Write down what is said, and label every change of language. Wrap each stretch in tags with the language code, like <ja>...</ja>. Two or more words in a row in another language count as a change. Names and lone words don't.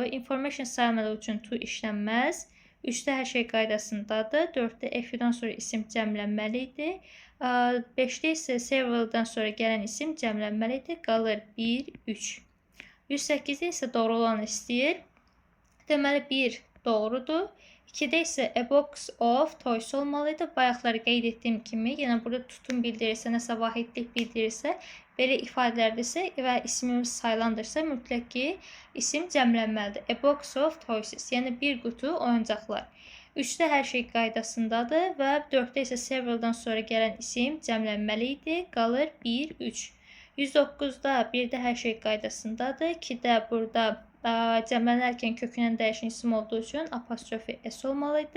<az>Information sayılmadığı üçün to işlənməz. 3-də hər şey qaydasındadır. 4-də</az> <en>a few-dan</en> <az>sonra isim cəmlənməli idi. 5-də isə several'dan sonra gələn isim cəmlənməli idi. Qalır 1, 3. 108-də isə doğru olan istəyir. Deməli 1 doğrudur. 2-də isə</az> <en>a box of toys</en> <az>olmalıydı. Bayaqları qeyd etdiyim kimi, yenə burada tutum bildirirsə, nəsə vahidlik bildirirsə, belə ifadələrdirsə və ismimiz sayılandırsa, mütləq ki, isim cəmlənməlidir.</az> <en>A box of toys,</en> <az>yəni bir qutu oyuncaqlar. 3-də hər şey qaydasındadır və 4-də isə several'dan sonra gələn isim cəmlənməli idi. Qalır 1, 3. 109-da 1-də hər şey qaydasındadır. 2-də burada cəmlənərkən kökünən dəyişən isim olduğu üçün apostrofi S olmalıydı.</az>